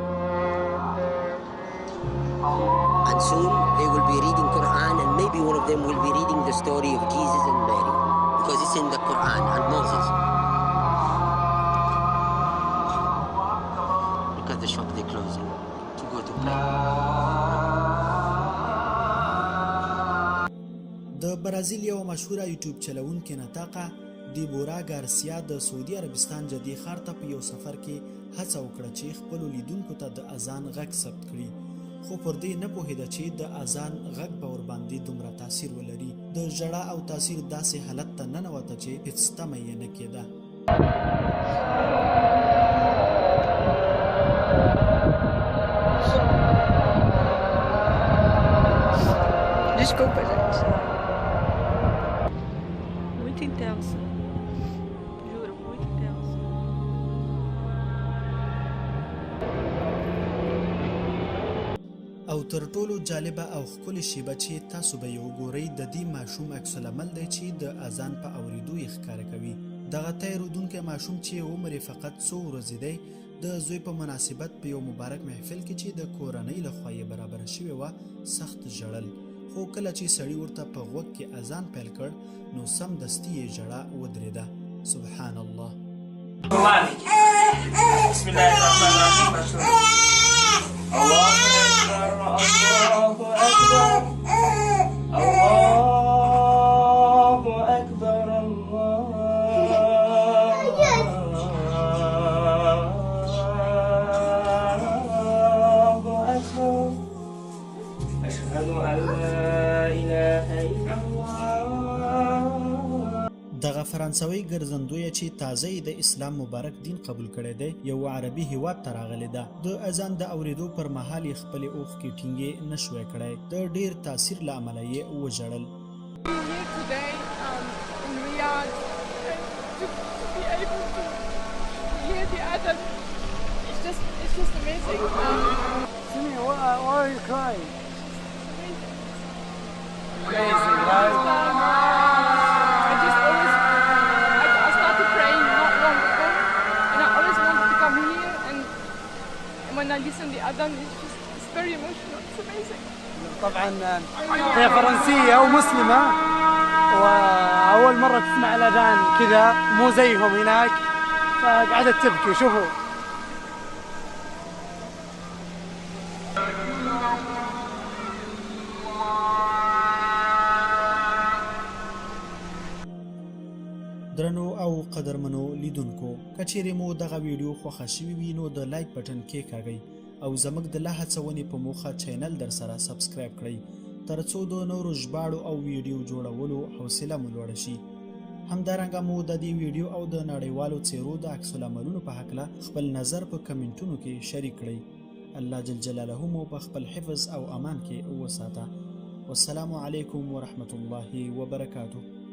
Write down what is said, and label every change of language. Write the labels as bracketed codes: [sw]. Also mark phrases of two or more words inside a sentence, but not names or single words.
[en] And soon they will be reading Quran and maybe one of them will be reading the story of Jesus and Mary because it's in the Quran and Moses. Look at the shop they're closing to go to pray. [ps] د برازیل یو مشهوره یوټیوب چلوونکې نطاقه دیبورا ګارسیا د سعودي عربستان جدي ښار ته په یو سفر کې هڅه وکړه چې خپلو لیدونکو ته د اذان غږ ثبت کړي خو پر دې نه پوهېده چې د اذان غږ به ورباندې دومره تاثیر ولري. د ژړا او تاثیر داسې حالت ته ننوته چې هېڅ تمه یې نه کېده. [pt] Desculpa, gente. Muito intenso. Juro, muito intenso. [ps] او تر ټولو جالبه او ښکلې شیبه چې تاسو به یې وګورئ د دې ماشوم عکس العمل دی چې د اذان په اورېدو یې ښکاره کوي. دغه تیرودونکی ماشوم چې عمر یې فقط 100 ورځې دی د زوی په مناسبت په یو مبارک محفل کې چې د کورنۍ لخوا یې برابره شوې وه سخت ژړل خو کله چې سړي ورته په غوږ کې اذان پیل کړ نو سمدستي یې ژړا ودرېده. [ar] سبحان الله. بسم الله الرحمن الرحيم. الله أكبر الله أكبر الله أكبر الله أكبر أشهد أن لا إله إلا الله. [ps] دغه فرانسوي ګرځندوی چې تازه د اسلام مبارک دین قبول کړی دی یو عربي هیواد ته راغلی ده. د اذان د اورېدو پر مهال یې خپلې اوښکې ټینګې نشوی کړی. د ډېر تاثیر له امله یې وژړل. [en] Here today in Riyadh to be able to في Adam. It's just amazing. Simi, why are you crying? Amazing, right? I started praying not long ago, and I always wanted to come here. And when I listen to the Adhan, it's very emotional. It's amazing. [ar] طبعا هي فرنسية ومسلمة، وأول مرة تسمع الأذان كذا مو زيهم هناك، فقعدت تبكي. شوفوا [ps] درنو او قدرمنو لیدونکو، کچېرې مو دغه ویډیو خوښه شوي وي نو د [en] like button [ps] کېکاږئ او زموږ د لا هڅونې په موخه چینل در سره سبسکرایب کړئ ترڅو د نورو ژباړو او ویډیو جوړولو حوصله مو لوړه شي. همدارنګه مو د دې ویډیو او د نړیوالو څیرو د عکس العملونو په هکله خپل نظر په کمنټونو کې شریک کړئ. الله [ar] جل جلاله [ps] مو په خپل حفظ او امان کې وساته. [ar] والسلام علیکم ورحمة الله وبرکاته.